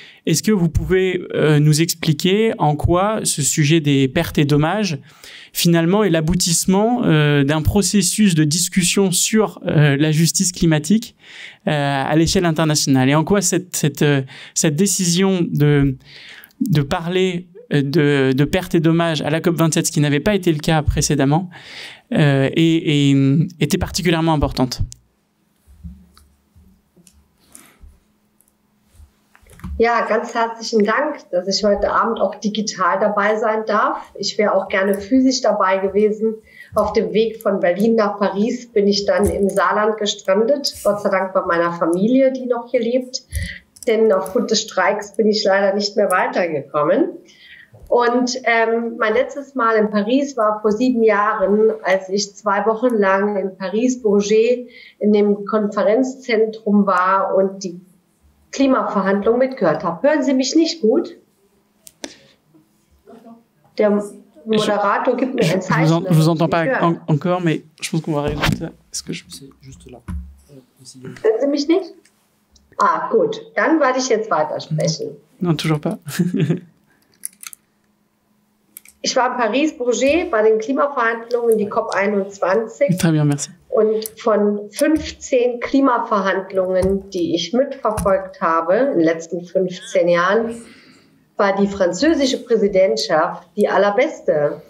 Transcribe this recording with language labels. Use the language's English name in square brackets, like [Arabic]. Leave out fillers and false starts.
[French] Est-ce que vous pouvez nous expliquer en quoi ce sujet des pertes et dommages, finalement, est l'aboutissement d'un processus de discussion sur la justice climatique à l'échelle internationale, et en quoi cette décision de parler de pertes et dommages à la COP27, ce qui n'avait pas été le cas précédemment, était particulièrement importante. [German] Ja, ganz herzlichen Dank, dass ich heute Abend auch digital dabei sein darf. Ich wäre auch gerne physisch dabei gewesen. Auf dem Weg von Berlin nach Paris bin ich dann im Saarland gestrandet, Gott sei Dank bei meiner Familie, die noch hier lebt. Denn aufgrund des Streiks bin ich leider nicht mehr weitergekommen. Und mein letztes Mal in Paris war vor 7 Jahren, als ich 2 Wochen lang in Paris-Bourget in dem Konferenzzentrum war und die Klimaverhandlungen mitgehört habe. Hören Sie mich nicht gut? Der Moderator gibt mir ein Zeichen. [French] Je vous entends pas encore, mais je pense qu'on va régler ça. Est-ce que C'est juste là. [German] Hören Sie mich nicht? Ah, gut. Dann werde ich jetzt weitersprechen. [French] Non, toujours pas. [German] Ich war in Paris-Bourget bei den Klimaverhandlungen, die COP21. [French] Très bien, merci. [German] Und von 15 Klimaverhandlungen, die ich mitverfolgt habe in den letzten 15 Jahren, war die französische Präsidentschaft die allerbeste.